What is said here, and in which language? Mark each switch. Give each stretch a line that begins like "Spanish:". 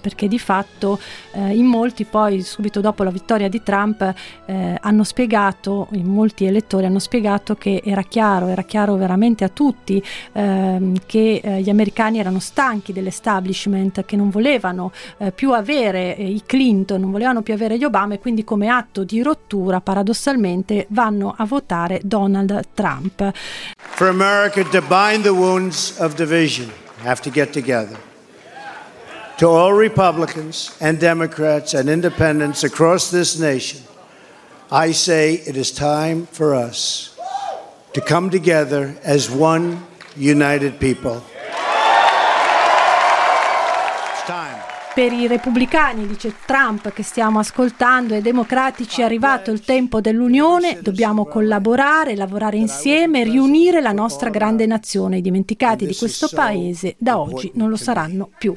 Italian: Perché di fatto in molti, poi subito dopo la vittoria di Trump, hanno spiegato, in molti elettori hanno spiegato che era chiaro veramente a tutti che gli americani erano stanchi dell'establishment, che non volevano più avere i Clinton, non volevano più avere gli Obama, e quindi come atto di rottura, paradossalmente, vanno a votare Donald Trump.
English: For America to bind the wounds of division, have to get together. To all Republicans and Democrats and independents across this nation, I say it is time for us to come together as one united people.
Italian: Per i repubblicani, dice Trump, che stiamo ascoltando, e democratici, è arrivato il tempo dell'unione, dobbiamo collaborare, lavorare insieme, riunire la nostra grande nazione. I dimenticati di questo paese da oggi non lo saranno più.